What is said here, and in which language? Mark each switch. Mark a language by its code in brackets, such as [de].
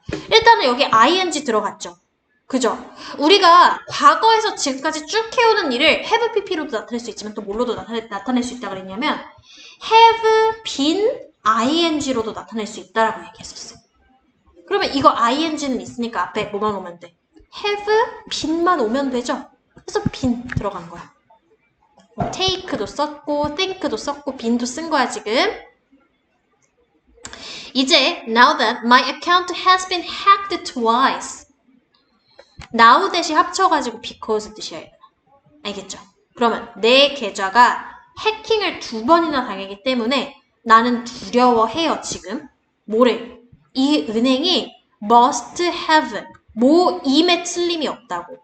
[ko] 일단은 여기 ing 들어갔죠. 그죠? 우리가 과거에서 지금까지 쭉 해오는 일을 [en] have pp [ko] 로도 나타낼 수 있지만 또 뭘로도 나타낼 수 있다 그랬냐면 [en] have been ing [ko] 로도 나타낼 수 있다라고 얘기했었어. 그러면 이거 ing는 있으니까 앞에 뭐만 오면 돼? [en] have been [ko] 만 오면 되죠? 그래서 been 들어간 거야. take도 썼고 think도 썼고 been도 쓴 거야 지금. 이제 [en] now that my account has been hacked twice. [ko] now 대신 합쳐가지고 because 뜻이야. 알겠죠? 그러면 내 계좌가 해킹을 2번이나 당하기 때문에 나는 두려워해요, 지금. 뭐래? 이 은행이 [en] must have, [ko] 뭐임에 틀림이 없다고.